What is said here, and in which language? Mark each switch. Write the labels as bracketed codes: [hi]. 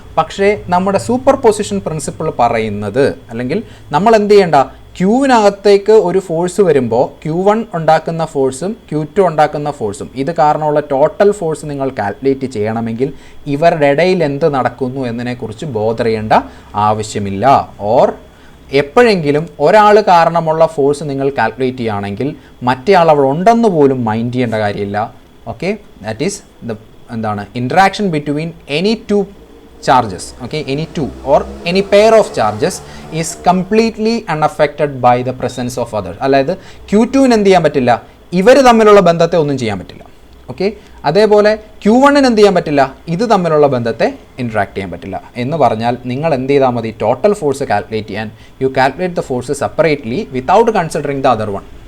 [ml] പക്ഷേ നമ്മുടെ super position principle പറയുന്നത്, അല്ലെങ്കിൽ നമ്മൾ എന്ത് ചെയ്യേണ്ട, ക്യൂവിനകത്തേക്ക് ഒരു ഫോഴ്സ് വരുമ്പോൾ Q1 ഉണ്ടാക്കുന്ന ഫോഴ്സും Q2 ഉണ്ടാക്കുന്ന ഫോഴ്സും ഇത് കാരണമുള്ള ടോട്ടൽ ഫോഴ്സ് നിങ്ങൾ കാൽക്കുലേറ്റ് ചെയ്യണമെങ്കിൽ ഇവരുടെ ഇടയിൽ എന്ത് നടക്കുന്നു എന്നതിനെക്കുറിച്ച് ബോധർ ചെയ്യേണ്ട ആവശ്യമില്ല. ഓർ എപ്പോഴെങ്കിലും ഒരാൾ കാരണമുള്ള ഫോഴ്സ് നിങ്ങൾ കാൽക്കുലേറ്റ് ചെയ്യുകയാണെങ്കിൽ മറ്റേ ആൾ അവിടെ ഉണ്ടെന്ന് പോലും മൈൻഡ് ചെയ്യേണ്ട കാര്യമില്ല. [en] okay, that is [ml] എന്താണ് [en] Interaction between any two charges, okay, any two or any pair of charges is completely unaffected by the presence of others. [ml] അതായത് Q2-ന് എന്ത് ചെയ്യാൻ പറ്റില്ല, ഇവർ തമ്മിലുള്ള ബന്ധത്തെ ഒന്നും ചെയ്യാൻ പറ്റില്ല. ഓക്കെ, അതേപോലെ Q1-ന് എന്ത് ചെയ്യാൻ പറ്റില്ല, ഇത് തമ്മിലുള്ള ബന്ധത്തെ ഇൻട്രാക്ട് ചെയ്യാൻ പറ്റില്ല. എന്ന് പറഞ്ഞാൽ നിങ്ങൾ എന്ത് ചെയ്താൽ മതി, ടോട്ടൽ ഫോഴ്സ് കാൽക്കുലേറ്റ് ചെയ്യാൻ [en] You calculate the force separately without considering the other one.